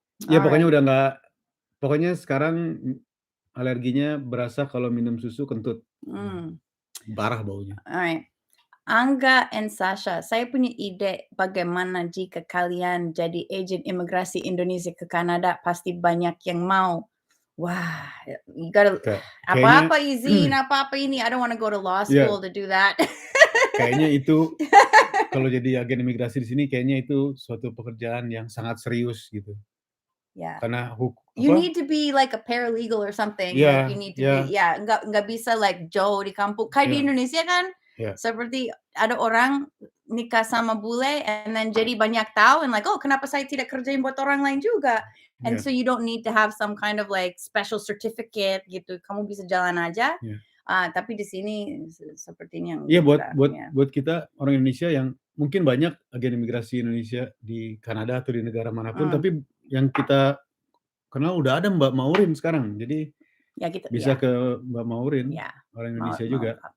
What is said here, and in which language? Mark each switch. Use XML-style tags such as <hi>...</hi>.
<id>Ya pokoknya udah nggak. Pokoknya sekarang alerginya berasa kalau minum susu kentut. Parah baunya.</id> <en>Alright.</en> <id>Angga and Sasha, saya punya ide bagaimana jika kalian jadi agen imigrasi Indonesia ke Kanada, pasti banyak yang mau.</id> <en>Wah, you gotta</en> <id>apa-apa izin, apa-apa ini.</id> <en>I don't want to go to law school to do that.</en> <id>Kayaknya itu kalau jadi agen imigrasi di sini kayaknya itu suatu pekerjaan yang sangat serius gitu.</id> <en>Yeah.</en> <id>Karena</id> <en>you need to be like a paralegal or something. Yeah, like you need to be</en> <id>nggak bisa</id> <en>like</en> <id>Joe di kampung. Kayak di Indonesia kan seperti ada orang nikah sama bule</id> <en>and then</en> <id>jadi banyak tahu</id> <en>and like,</en> <id>oh kenapa saya tidak kerjain buat orang lain juga.</id> <en>And so you don't need to have some kind of like special certificate</en> <id>gitu. Kamu bisa jalan aja. Tapi di sini sepertinya buat kita orang Indonesia yang mungkin banyak agen imigrasi Indonesia di Kanada atau di negara manapun, tapi yang kita kenal udah ada Mbak Maurin sekarang, jadi bisa ke Mbak Maurin, orang Indonesia juga.</id>